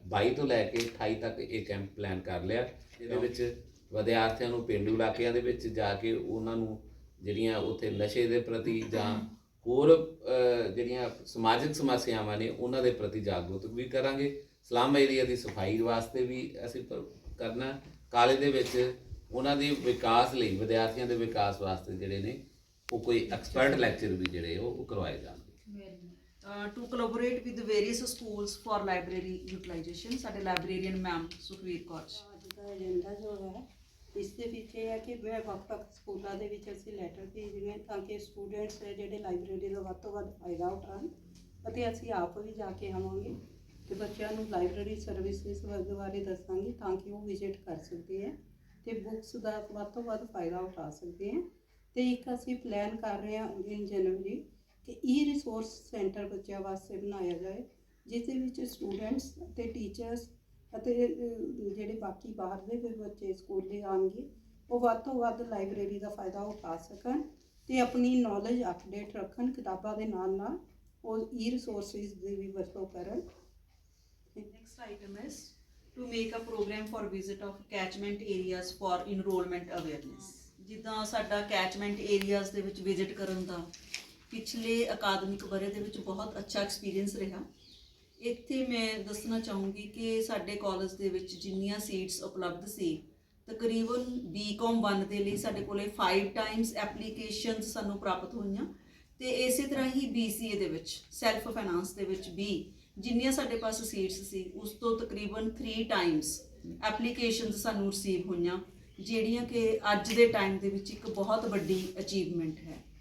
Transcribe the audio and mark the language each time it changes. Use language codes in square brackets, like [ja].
[pa] 22 ਤੋਂ ਲੈ ਕੇ 28 ਤੱਕ ਇਹ ਕੈਂਪ ਪਲਾਨ ਕਰ ਲਿਆ, ਜਿਹਦੇ ਵਿੱਚ ਵਿਦਿਆਰਥੀਆਂ ਨੂੰ ਪੇਂਡੂ ਇਲਾਕਿਆਂ ਦੇ ਵਿੱਚ ਜਾ ਕੇ ਉਹਨਾਂ ਨੂੰ ਜਿਹੜੀਆਂ ਉੱਥੇ ਨਸ਼ੇ ਦੇ ਪ੍ਰਤੀ ਜਾਂ ਹੋਰ ਜਿਹੜੀਆਂ ਸਮਾਜਿਕ ਸਮੱਸਿਆਵਾਂ ਨੇ ਉਹਨਾਂ ਦੇ ਪ੍ਰਤੀ ਜਾਗਰੂਕ ਵੀ ਕਰਾਂਗੇ। ਸਲਮ ਏਰੀਆ ਦੀ ਸਫਾਈ ਵਾਸਤੇ ਵੀ ਅਸੀਂ ਕਰਨਾ। ਕਾਲਜ ਦੇ ਵਿੱਚ ਉਹਨਾਂ ਦੇ ਵਿਕਾਸ ਲਈ, ਵਿਦਿਆਰਥੀਆਂ ਦੇ ਵਿਕਾਸ ਵਾਸਤੇ ਜਿਹੜੇ ਨੇ ਉਹ ਕੋਈ ਐਕਸਪਰਟ ਲੈਕਚਰ ਵੀ ਜਿਹੜੇ ਉਹ ਕਰਵਾਏ ਜਾਣਗੇ। [en] to collaborate with various schools for library utilization, [pa] ਸਾਡੇ ਲਾਇਬ੍ਰੇਰੀਅਨ ਮੈਮ ਸੁਖਵੀਰ ਕੌਰ। ਅੱਜ ਦਾ ਏਜੰਡਾ ਜੋ ਹੈ ਇਸ ਦੇ ਵਿੱਚ ਇਹ ਹੈ ਕਿ ਵੱਖ-ਵੱਖ ਸਕੂਲਾਂ ਦੇ ਵਿੱਚ ਅਸੀਂ ਲੈਟਰ ਭੇਜਣੇ ਤਾਂ ਕਿ ਸਟੂਡੈਂਟਸ ਜਿਹੜੇ ਲਾਇਬ੍ਰੇਰੀ ਦਾ ਵੱਧ ਤੋਂ ਵੱਧ ਫਾਇਦਾ ਉਠਾਉਣ, ਅਤੇ ਅਸੀਂ ਆਪ ਵੀ ਜਾ ਕੇ ਆਵਾਂਗੇ ਤੇ ਬੱਚਿਆਂ ਨੂੰ ਲਾਇਬ੍ਰੇਰੀ ਸਰਵਿਸਿਜ਼ ਬਾਰੇ ਦੱਸਾਂਗੇ ਤਾਂ ਕਿ ਉਹ ਵਿਜ਼ਿਟ ਕਰ ਸਕਦੇ ਹੈ ਤੇ ਬੁੱਕਸ ਦਾ ਵੱਧ ਤੋਂ ਵੱਧ ਫਾਇਦਾ ਉਠਾ ਸਕਦੇ ਹੈ। ਤੇ ਇੱਕ ਅਸੀਂ ਪਲਾਨ ਕਰ ਰਹੇ ਹਾਂ ਇਨ ਜਨਵਰੀ ਕਿ ਰਿਸੋਰਸ ਸੈਂਟਰ ਬੱਚਿਆਂ ਵਾਸਤੇ ਬਣਾਇਆ ਜਾਏ, ਜਿਸ ਦੇ ਵਿੱਚ ਸਟੂਡੈਂਟਸ ਅਤੇ ਟੀਚਰਸ ਅਤੇ ਜਿਹੜੇ ਬਾਕੀ ਬਾਹਰ ਦੇ ਵੀ ਬੱਚੇ ਸਕੂਲੇ ਆਉਣਗੇ ਉਹ ਵੱਧ ਤੋਂ ਵੱਧ ਲਾਇਬ੍ਰੇਰੀ ਦਾ ਫਾਇਦਾ ਉਠਾ ਸਕਣ ਤੇ ਆਪਣੀ ਨੌਲੇਜ ਅਪਡੇਟ ਰੱਖਣ। ਕਿਤਾਬਾਂ ਦੇ ਨਾਲ ਨਾਲ ਉਹ ਰਿਸੋਰਸਿਸ ਦੀ ਵੀ ਵਰਤੋਂ ਕਰਨ। [en] Next item is to make a program for visit of catchment areas for enrollment awareness। [pa] ਜਿੱਦਾਂ ਸਾਡਾ catchment areas ਦੇ ਵਿੱਚ ਵਿਜ਼ਿਟ ਕਰਨ ਦਾ ਪਿਛਲੇ ਅਕਾਦਮਿਕ ਵਰ੍ਹੇ ਦੇ ਵਿੱਚ ਬਹੁਤ ਅੱਛਾ ਐਕਸਪੀਰੀਅੰਸ ਰਿਹਾ। ਇੱਥੇ ਮੈਂ ਦੱਸਣਾ ਚਾਹੂੰਗੀ ਕਿ ਸਾਡੇ ਕਾਲਜ ਦੇ ਵਿੱਚ ਜਿੰਨੀਆਂ ਸੀਟਸ ਉਪਲਬਧ ਸੀ, ਤਕਰੀਬਨ BCom 1 ਦੇ ਲਈ ਸਾਡੇ ਕੋਲੇ 5 ਟਾਈਮਸ ਐਪਲੀਕੇਸ਼ਨਸ ਸਾਨੂੰ ਪ੍ਰਾਪਤ ਹੋਈਆਂ, ਤੇ ਇਸੇ ਤਰ੍ਹਾਂ ਹੀ BCA ਦੇ ਵਿੱਚ ਸੈਲਫ ਫਾਈਨਾਂਸ ਦੇ ਵਿੱਚ ਵੀ ਜਿੰਨੀਆਂ ਸਾਡੇ ਪਾਸ ਸੀਟਸ ਸੀ ਉਸ ਤੋਂ ਤਕਰੀਬਨ 3 ਟਾਈਮਸ ਐਪਲੀਕੇਸ਼ਨਸ ਸਾਨੂੰ ਰਿਸੀਵ ਹੋਈਆਂ, ਜਿਹੜੀਆਂ ਕਿ ਅੱਜ ਦੇ ਟਾਈਮ ਦੇ ਵਿੱਚ ਇੱਕ ਬਹੁਤ ਵੱਡੀ ਅਚੀਵਮੈਂਟ ਹੈ।